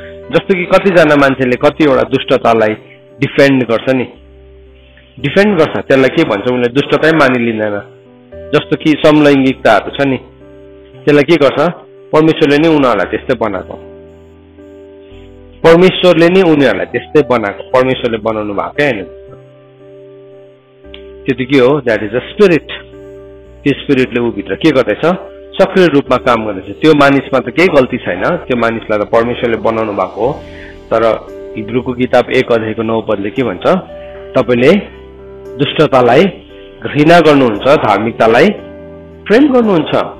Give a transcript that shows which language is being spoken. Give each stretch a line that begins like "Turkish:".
Nepali: जस्तो कि कतिजना मान्छेले कतिवटा दुष्टतालाई डिफेन्ड गर्छ नि, डिफेन्ड गर्छ, त्यसलाई के भन्छ, उनीहरूले दुष्टतै मानिलिँदैन। जस्तो कि समलैङ्गिकताहरू छ नि, त्यसलाई के गर्छ, परमेश्वरले नै उनीहरूलाई त्यस्तै बनाएको, परमेश्वरले नै उनीहरूलाई त्यस्तै बनाएको, परमेश्वरले बनाउनु भएकै होइन। त्यो त के हो,
English: That is a spirit.
Nepali: त्यो स्पिरिटले ऊ भित्र के गर्दैछ, सक्रिय रूपमा काम गर्दैछ। त्यो मानिसमा त केही गल्ती छैन, त्यो मानिसलाई त परमेश्वरले बनाउनु भएको हो। तर हिब्रूको किताब 1 अध्यायको 9 पदले के भन्छ, तपाईले दुष्टतालाई घृणा गर्नुहुन्छ, धार्मिकतालाई प्रेम गर्नुहुन्छ।